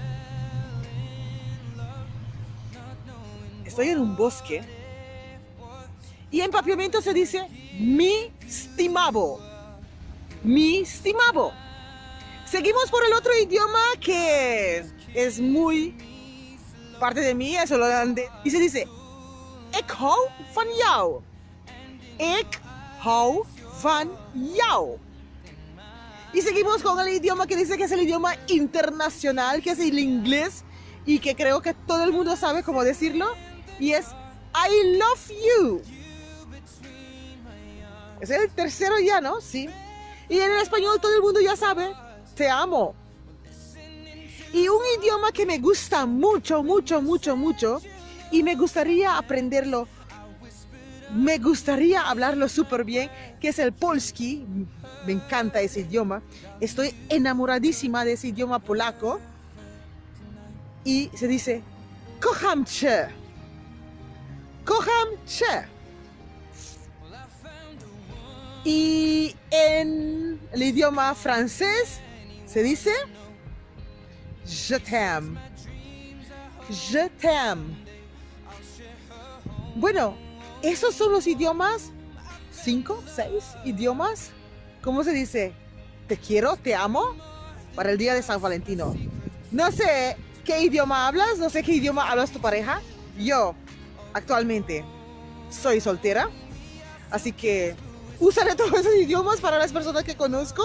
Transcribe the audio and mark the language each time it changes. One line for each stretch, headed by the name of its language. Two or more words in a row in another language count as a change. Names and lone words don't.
Spanish: Estoy en un bosque y en papiamento se dice
Papiamento: mi estimado. Mi estimado.
Spanish: Seguimos por el otro idioma que es muy parte de mí, es holandés, y se dice
Dutch: ik hou van jou. Ik hou van jou.
Spanish: Y seguimos con el idioma que dice que es el idioma internacional, que es el inglés, y que creo que todo el mundo sabe cómo decirlo, y es
English: I love you.
Spanish: Es el tercero ya, ¿no? Sí. Y en el español todo el mundo ya sabe, te amo. Y un idioma que me gusta mucho, mucho, mucho, mucho, y me gustaría aprenderlo, me gustaría hablarlo súper bien, que es el polski. Me encanta ese idioma. Estoy enamoradísima de ese idioma polaco. Y se dice
Polish: kocham cię. Kocham cię.
Spanish: Y en el idioma francés se dice
French: je t'aime. Je t'aime.
Spanish: Bueno, esos son los idiomas, 5, 6 idiomas. ¿Cómo se dice? Te quiero, te amo, para el día de San Valentino. No sé qué idioma hablas, no sé qué idioma hablas tu pareja. Yo, actualmente, soy soltera, así que usaré todos esos idiomas para las personas que conozco.